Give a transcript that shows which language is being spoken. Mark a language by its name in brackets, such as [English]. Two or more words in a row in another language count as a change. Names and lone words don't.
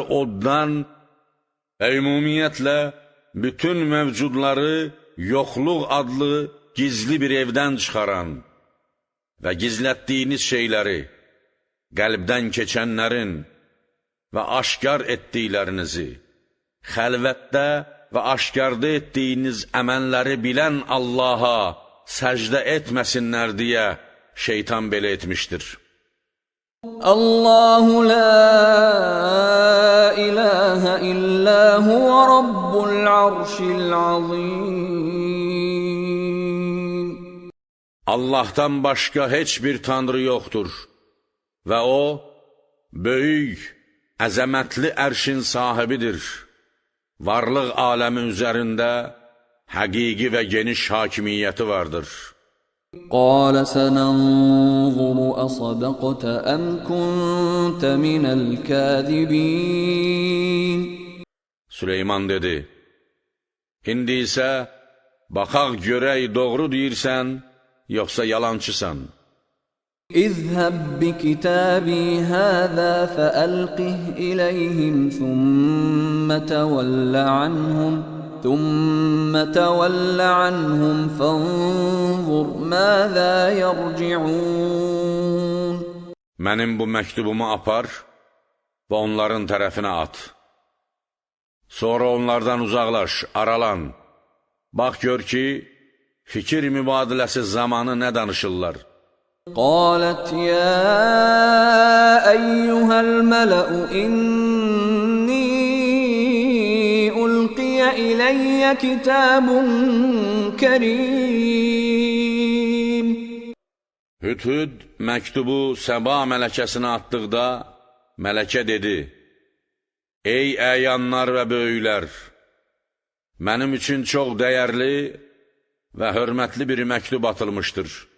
[Azerbaijani] oddan və ümumiyyətlə bütün mövcudları yoxluq adlı gizli bir evdən çıxaran və gizlətdiyiniz şeyləri, qəlbdən keçənlərin və aşkar etdiklərinizi, xəlvətdə və aşkarda etdiyiniz əməlləri bilən Allaha səcdə etməsinlər deyə şeytan belə etmişdir. [Arabic] الله لا إله إلا هو رب العرش العظيم. [Azerbaijani] Allah'tan başqa heç bir tanrı yoxdur və o, böyük, əzəmətli ərşin sahibidir. Varlıq aləmi üzərində həqiqi və geniş hakimiyyəti vardır. [Arabic] قال سننظر أصدقت أم كنت من الكاذبين. [Azerbaijani] Süleyman dedi, indi isə baxaq görək doğru deyirsən, yoxsa yalançısan. [Arabic] اذهب بكتابي هذا فألقه إليهم ثم تول عنهم فانظر ماذا يرجعون. [Azerbaijani] Mənim bu məktubumu apar və onların tərəfinə at. Sonra onlardan uzaqlaş, aralan. Bax gör ki, fikir mübadiləsi zamanı nə danışırlar. [Arabic] قالت يا أيها الملأ إني ألقي إلي كتاب كريم. [Azerbaijani] Hüdhüd məktubu Səba mələkəsinə atdıqda, mələkə dedi, ey əyanlar və böyüklər, mənim üçün çox dəyərli və hörmətli bir məktub atılmışdır.